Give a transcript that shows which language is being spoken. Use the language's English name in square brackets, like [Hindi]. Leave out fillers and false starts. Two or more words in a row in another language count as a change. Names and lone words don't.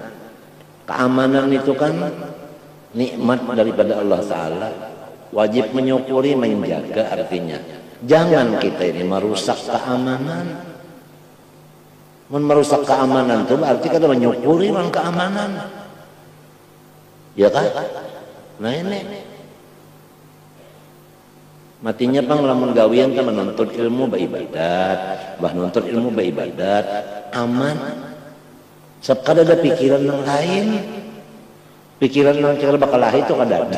[Indonesian] Keamanan itu kan nikmat daripada Allah Ta'ala. Wajib menyukuri, menjaga artinya. Jangan kita ini merusak keamanan. Merusak keamanan itu berarti kita menyukuri keamanan. Ya kan? Nah ini. [Banjar] Matinya pang lamun gawian kita menuntut ilmu beribadat, menuntut ilmu beribadat, aman. Sekadar ada pikiran yang lain. Pikiran yang cara bakal lahir itu kada ada.